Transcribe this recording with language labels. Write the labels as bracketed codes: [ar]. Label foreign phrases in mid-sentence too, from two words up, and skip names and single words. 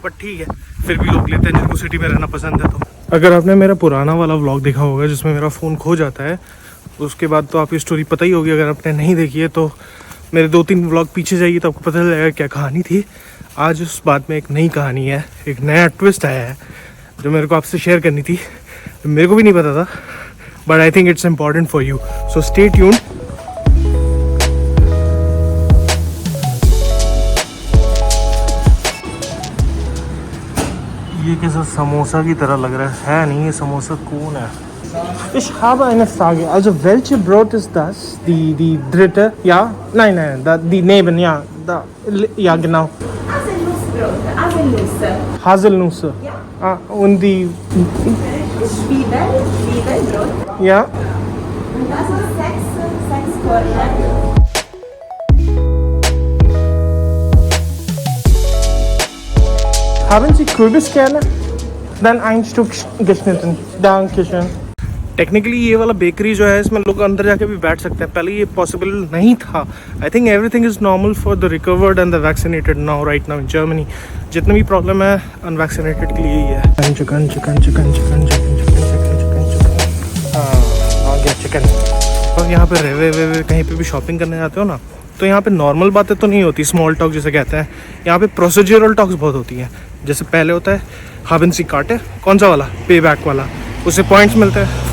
[hi] बट ठीक है, फिर भी लोग लेते हैं जिनको सिटी में रहना पसंद है। तो अगर आपने मेरा पुराना वाला व्लॉग देखा होगा जिसमें मेरा फ़ोन खो जाता है, उसके बाद तो आपकी स्टोरी पता ही होगी। अगर आपने नहीं देखी है तो मेरे 2-3 व्लॉग पीछे जाइए तो आपको पता चल जाएगा क्या कहानी थी। आज उस बात में एक नई कहानी है, एक नया ट्विस्ट आया है जो मेरे को आपसे शेयर करनी थी। मेरे को भी नहीं पता था [en] But I think it's important for you, so stay tuned. [hi] ये कैसा समोसा की तरह लग रहा है नहीं, ये समोसा कौन है? [de] Ich habe eine Frage. Also welche Brot ist das? Die dritte? Ja? Nein, die neben, ja. Da, ja, genau. Haselnüsse. Haselnüsse. Ja. Ah, und die... Zwiebelbrot. Ja? Und das ist 6 Korne. Haben Sie Kürbiskerne? Dann ein Stück geschnitten. Dankeschön. [hi] टेक्निकली ये वाला बेकरी जो है इसमें लोग अंदर जाके भी बैठ सकते हैं, पहले ये पॉसिबल नहीं था। [en] I think everything is normal for the recovered and the vaccinated now right now in Germany. [hi] जितनी भी प्रॉब्लम है अनवैक्सीनेटेड के लिए ही है। चिकन चिकन चिकन चिकन चिकन चिकन चिकन चिकन चिकन, हाँ आ गया चिकन। और यहाँ पे रेवे कहीं पे भी शॉपिंग करने जाते हो ना तो यहाँ पे नॉर्मल बातें तो नहीं होती, [en] small talk [hi] जिसे कहते हैं। यहाँ पे [en] procedural talks [hi] बहुत होती हैं। जैसे पहले होता है [de] Haben Sie Karte, [hi] कौन सा वाला, पे बैक वाला, उससे पॉइंट्स मिलते हैं।